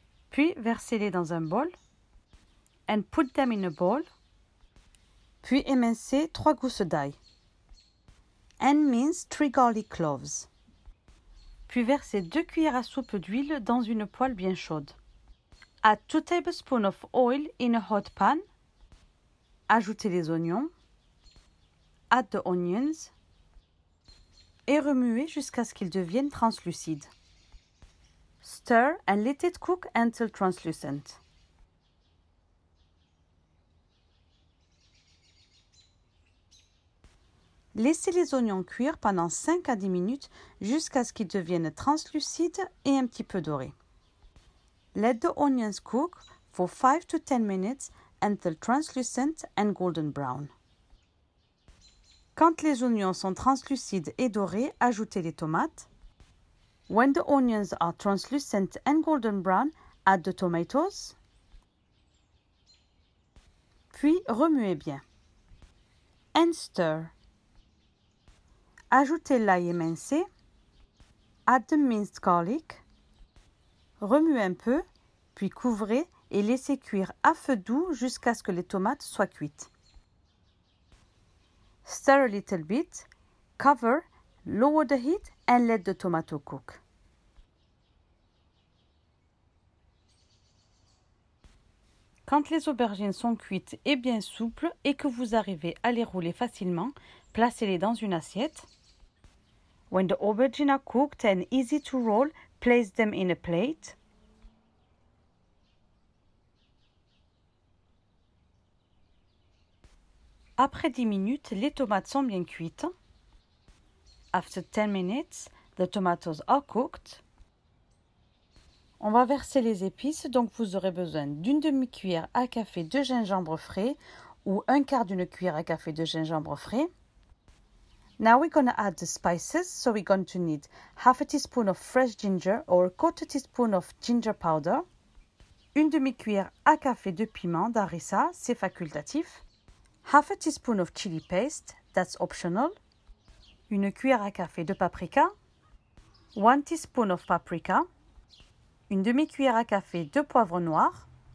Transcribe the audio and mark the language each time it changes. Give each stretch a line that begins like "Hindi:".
French: Puis, versez-les dans un bol.
English: And put them in a bowl.
French: Puis, émincez 3 gousses d'ail.
English: And mince 3 garlic cloves.
French: Puis, versez 2 cuillères à soupe d'huile dans une poêle bien chaude.
English: Add 2 tablespoons of oil in a hot pan.
French: Ajoutez les oignons.
English: Add the onions.
French: Et remuez jusqu'à ce qu'ils deviennent translucides.
English: Stir and let it cook until translucent.
French: Laissez les oignons cuire pendant 5 à 10 minutes jusqu'à ce qu'ils deviennent translucides et un petit peu dorés.
English: Let the onions cook for 5 to 10 minutes until translucent and golden brown.
French: Quand les oignons sont translucides et dorés, ajoutez les tomates.
English: When the onions are translucent and golden brown, add the tomatoes.
French: Puis remuez bien.
English: And stir.
French: Ajoutez l'ail émincé.
English: Add the minced garlic.
French: Remuez un peu, puis couvrez et laissez cuire à feu doux jusqu'à ce que les tomates soient cuites.
English: Stir a little bit, cover, lower the heat and let the tomato cook.
French: Quand les aubergines sont cuites et bien souples et que vous arrivez à les rouler facilement, placez-les dans une assiette.
English: When the aubergines are cooked and easy to roll, place them in a plate.
French: Après 10 minutes, les tomates sont bien cuites.
English: After 10 minutes, the tomatoes are cooked.
French: On va verser les épices, donc vous aurez besoin d'une demi-cuillère à café de gingembre frais ou un quart d'une cuillère à café de gingembre frais.
English: Now we're going to add the spices, so we're going to need half a teaspoon of fresh ginger or a quarter teaspoon of ginger powder,
French: une demi-cuillère à café de piment d'harissa, c'est facultatif,
English: half a teaspoon of chili paste, that's optional,
French: une cuillère à café de paprika,
English: 1 teaspoon of paprika,
French: une demi-cuillère à café de poivre noir,